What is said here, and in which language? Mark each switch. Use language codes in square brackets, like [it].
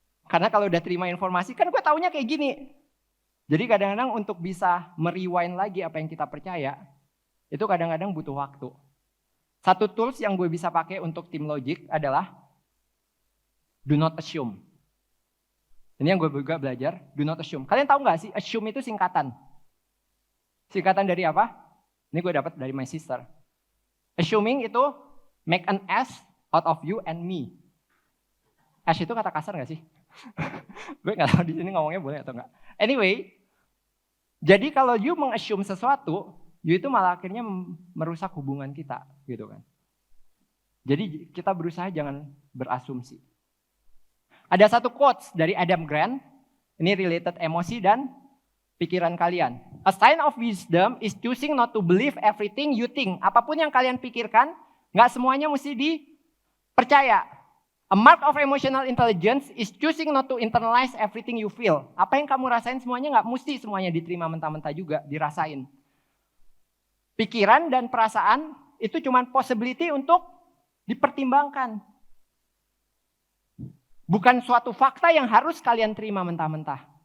[id] Karena kalau udah terima informasi, kan gue taunya kayak gini. Jadi kadang-kadang untuk bisa merewind lagi apa yang kita percaya, itu kadang-kadang butuh waktu. Satu tools yang gue bisa pakai untuk tim logic adalah [en] do not assume. [id] Ini yang gue juga belajar, [en] do not assume. [id] Kalian tahu nggak sih, assume itu singkatan. Singkatan dari apa? Ini gue dapat dari [en] my sister. Assuming [id] itu [en] make an ass out of you and me. [id] Ass itu kata kasar nggak sih? Gue nggak tahu di sini ngomongnya boleh atau nggak. Anyway, jadi kalau you meng-assume sesuatu, you itu malah akhirnya merusak hubungan kita, gitu kan. Jadi kita berusaha jangan berasumsi. Ada satu quotes dari Adam Grant, ini related emosi dan pikiran kalian. [en] A sign of wisdom is choosing not to believe everything you think. [id] Apapun yang kalian pikirkan, nggak semuanya mesti dipercaya. [en] A mark of emotional intelligence is choosing not to internalize everything you feel. [id] Apa yang kamu rasain semuanya nggak mesti semuanya diterima mentah-mentah juga, dirasain. Pikiran dan perasaan itu cuma possibility untuk dipertimbangkan. Bukan suatu fakta yang harus kalian terima mentah-mentah.